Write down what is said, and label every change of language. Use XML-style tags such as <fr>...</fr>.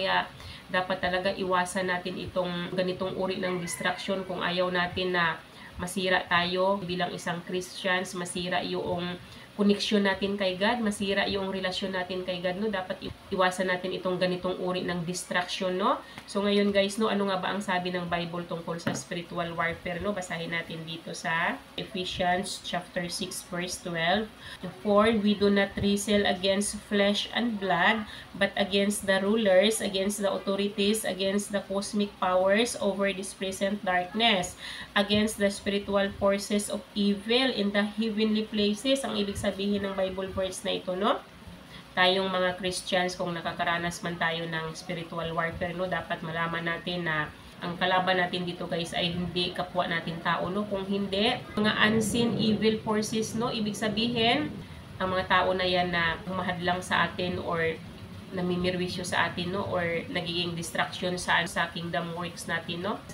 <tl>Kaya dapat talaga iwasan natin itong ganitong uri ng distraction kung ayaw natin na masira tayo bilang isang Christians, masira yung connection natin kay God, masira yung relasyon natin kay God, no. Dapat iwasan natin itong ganitong uri ng distraction, no. So ngayon guys, no, ano nga ba ang sabi ng Bible tungkol sa spiritual warfare, no? Basahin natin dito sa Ephesians chapter 6 verse 12.</tl> <en>For we do not wrestle against flesh and blood, but against the rulers, against the authorities, against the cosmic powers over this present darkness, against the spiritual forces of evil in the heavenly places.</en> <tl>Ang ibig sabihin ng Bible verse na ito, no? Tayong mga Christians, kung nakakaranas man tayo ng spiritual warfare, no, dapat malaman natin na ang kalaban natin dito guys ay hindi kapwa natin tao, no? Kung hindi, mga</tl> <en>unseen evil forces,</en> <tl>no? Ibig sabihin, ang mga tao na yan na humahadlang sa atin or namimirwisyo sa atin, no, or nagiging distraction sa kingdom works natin, no.</tl>